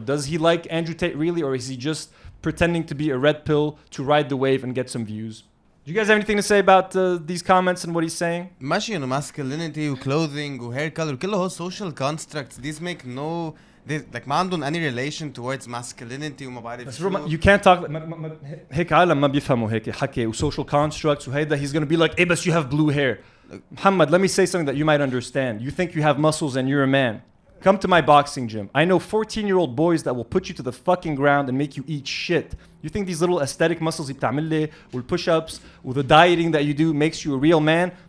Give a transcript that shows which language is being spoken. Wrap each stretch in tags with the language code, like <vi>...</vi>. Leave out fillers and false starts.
<en>Does he like Andrew Tate really, or is he just pretending to be a red pill to ride the wave and get some views? Do you guys have anything to say about these comments and what he's saying?</en> <ar>ماشي انه</ar> <en>masculinity</en> <ar>و</ar> <en>clothing</en> <ar>و</ar> <en>hair color</en> <ar>كله هو</ar> <en>social constructs. These make no, like</en> <ar>ما عندهم</ar> <en>any relation towards masculinity</en> <ar>وما بعرف شو.</ar> <en>You can't talk</en> <ar>هيك عالم ما بيفهموا هيك حكي و</ar> <en>social constructs</en> <ar>وهيدا.</ar> <en>He's gonna be like, hey, but you have blue hair. Mohamed, let me say something that you might understand. You think you have muscles and you're a man. Come to my boxing gym. I know 14-year-old boys that will put you to the fucking ground and make you eat shit. You think these little aesthetic muscles you</en> <ar>بتعمل لي</ar> <en>والpush-ups with the dieting that you do makes you a real man?</en>